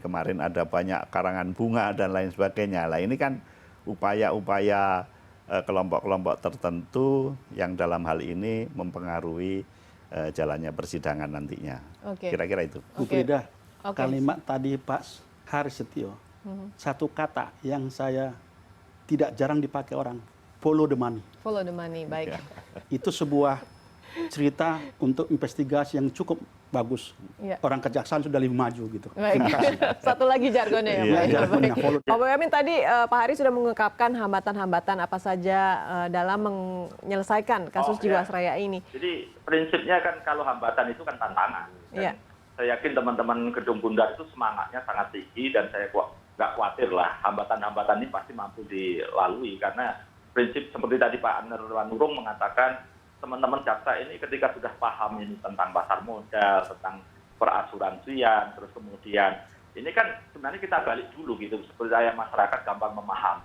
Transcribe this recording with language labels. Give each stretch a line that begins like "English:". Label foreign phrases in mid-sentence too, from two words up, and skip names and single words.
Indonesian: Kemarin ada banyak karangan bunga dan lain sebagainya. Lah ini kan upaya-upaya kelompok-kelompok tertentu yang dalam hal ini mempengaruhi jalannya persidangan nantinya. Kira-kira itu. Bu Frida, kalimat tadi Pak Haris Setio, satu kata yang saya tidak jarang dipakai orang,
English: follow the money. Follow the money,
Indonesian: baik. Itu sebuah cerita untuk investigasi yang cukup bagus. Orang kejaksaan sudah lebih maju gitu. Baik. Terima kasih. Satu lagi jargonnya ya, Pak. Jargonnya,
English: follow the-
Indonesian: Pak Boyamin tadi Pak Haris sudah mengungkapkan hambatan-hambatan apa saja dalam menyelesaikan kasus Jiwasraya ini. Jadi prinsipnya kan kalau hambatan itu kan tantangan. Iya. Saya yakin teman-teman Gedung Bundar itu semangatnya sangat tinggi dan saya nggak khawatir lah hambatan-hambatan ini pasti mampu dilalui karena prinsip seperti tadi Pak Nurung mengatakan teman-teman jaksa ini ketika sudah paham ini tentang pasar modal, tentang perasuransian, terus kemudian ini kan sebenarnya kita balik dulu gitu supaya masyarakat gampang memahami.